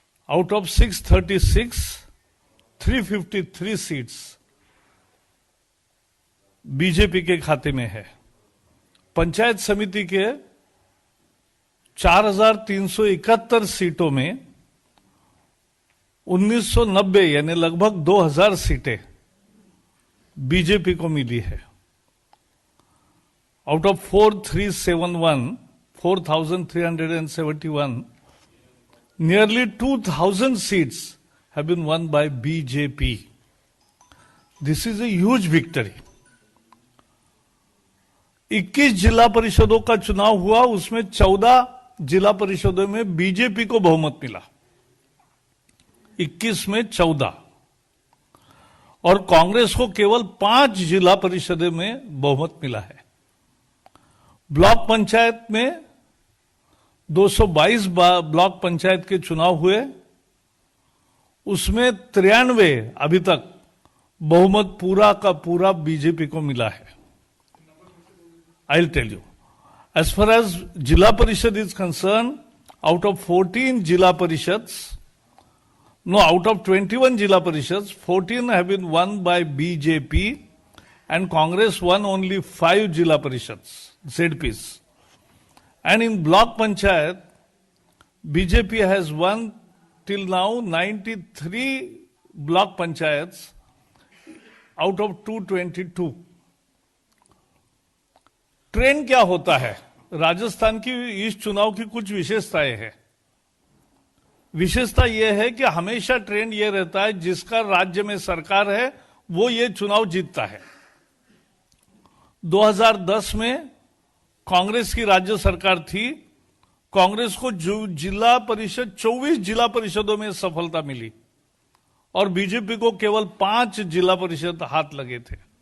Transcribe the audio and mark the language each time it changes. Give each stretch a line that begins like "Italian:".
English: out of
Hindi: 636, 353 seats BJP के खाते में है। पंचायत समिति के 4,371 सीटों में 1990 यानी लगभग 2000 सीटें बीजेपी को मिली है।
English: Out of 4,371, nearly 2,000 seats have been won by BJP. This is a huge victory.
Hindi: 21 जिला परिषदों का चुनाव हुआ, उसमें 14 जिला परिषदों में बीजेपी को बहुमत मिला, 21 में 14, और कांग्रेस को केवल 5 जिला परिषदों में बहुमत मिला है। ब्लॉक पंचायत में 222 ब्लॉक पंचायत के चुनाव हुए, उसमें 93 अभी तक बहुमत पूरा का पूरा बीजेपी को मिला है।
English: I'll tell you. As far as Jila Parishad is concerned, out of 14 Jila Parishads, out of 21 Jila Parishads, 14 have been won by BJP and Congress won only 5 Jila Parishads, ZPs. And in Block Panchayat, BJP has won till now 93 Block Panchayats out of 222.
Hindi: Trend क्या होता है? राजस्थान की इस चुनाव की कुछ विशेषताएं हैं। विशेषता यह है कि हमेशा ट्रेंड यह रहता है जिसका राज्य में सरकार है वो ये चुनाव जीतता है। 2010 में कांग्रेस की राज्य सरकार थी, कांग्रेस को जिला परिषद 24 जिला परिषदों में सफलता मिली और बीजेपी को केवल 5 जिला परिषद हाथ लगे थे।